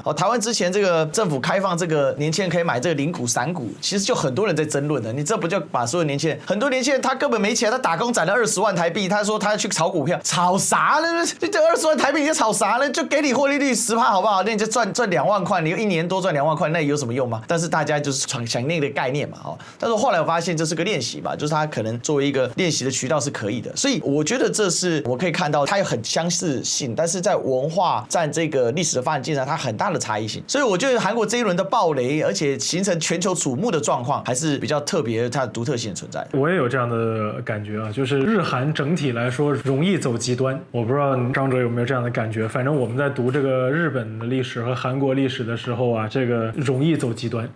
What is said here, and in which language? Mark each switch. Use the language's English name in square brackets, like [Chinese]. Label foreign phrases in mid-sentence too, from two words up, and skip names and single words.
[Chinese] 台灣之前這個政府開放這個年輕人可以買這個零股、散股，其實就很多人在爭論的。你這不就把所有年輕人，很多年輕人他根本沒錢，他打工攢了20萬台幣，他說他要去炒股票，炒啥呢？這20萬台幣你在炒啥呢？就給你獲利率10%好不好？那你就賺2萬塊，你1年多賺2萬塊，那有什麼用嗎？但是大家就是想那個概念嘛，哦。但是後來我發現這是個練習吧，就是他可能作為一個練習的渠道是可以的，所以我覺得這是我可以看到它有很相似性，但是在文化占這個歷史的發展進程，它很大的差異性。所以我覺得韓國這一輪的爆雷，而且形成全球矚目的狀況，還是比較特別，它的獨特性存在。我也有這樣的感覺啊，就是日韓整體來說容易走極端。我不知道張哲有沒有這樣的感覺，反正我們在讀這個日本的歷史和韓國歷史的時候啊，這個容易走極端。